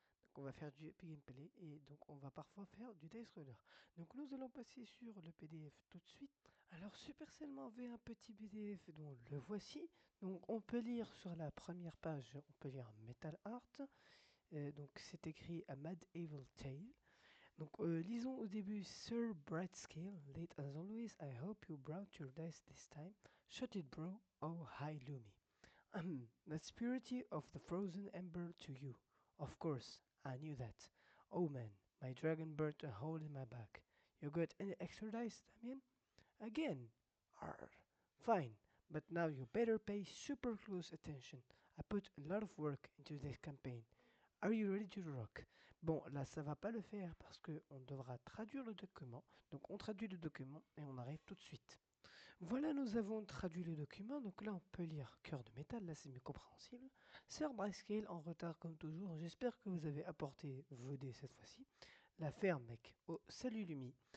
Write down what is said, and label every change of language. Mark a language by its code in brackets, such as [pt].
[fr] Donc on va faire du gameplay et donc on va parfois faire du dice roller. Donc nous allons passer sur le PDF tout de suite. Alors Supercell m'a envoyé un petit PDF dont le voici. Donc on peut lire sur la première page, on peut lire Metal Art. Donc c'est écrit A Mad Evil Tale. Donc, lisons au début [en] Sir Brightscale, late as always, I hope you brought your dice this time. Shut it, bro. Oh, hi, Lumi. That's purity of the frozen ember to you. Of course, I knew that. Oh man, my dragon burnt a hole in my back. You got any extra dice, Damien? Again? Arr. Fine, but now you better pay super close attention. I put a lot of work into this campaign. Are you ready to rock? [fr] Bon, là, ça va pas le faire parce que on devra traduire le document. Donc, on traduit le document et on arrive tout de suite. Voilà, nous avons traduit le document. Donc là, on peut lire Cœur de métal. Là, c'est mieux compréhensible. Sir Brightscale, en retard comme toujours. J'espère que vous avez apporté vos dés cette fois-ci. La ferme, mec. Oh, salut Lumi.